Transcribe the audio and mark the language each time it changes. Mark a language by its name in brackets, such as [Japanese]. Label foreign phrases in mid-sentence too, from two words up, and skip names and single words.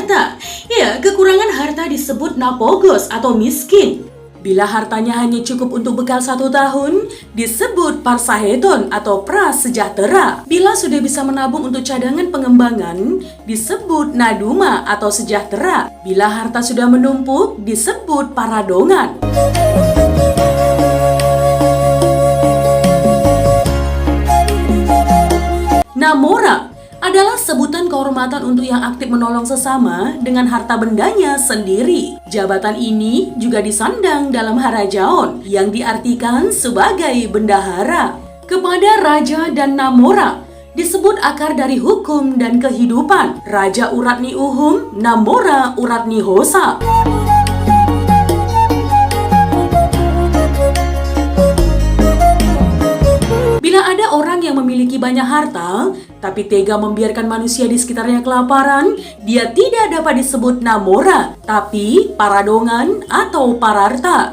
[Indonesian] Ya, kekurangan harta disebut napogos atau miskin. Bila hartanya hanya cukup untuk bekal 1 tahun, disebut parsaheton atau prasejahtera. Bila sudah bisa menabung untuk cadangan pengembangan, disebut naduma atau sejahtera. Bila harta sudah menumpuk, disebut paradongan. Namora adalah sebutan kehormatan untuk yang aktif menolong sesama dengan harta bendanya sendiri. Jabatan ini juga disandang dalam harajaon yang diartikan sebagai bendahara. Kepada raja dan namora disebut akar dari hukum dan kehidupan. [Batak Mandailing] Raja uratni uhum, namora uratni hosa. [Indonesian] Bila ada orang yang memiliki banyak harta, tapi tega membiarkan manusia di sekitarnya kelaparan, dia tidak dapat disebut namora, tapi paradongan atau pararta.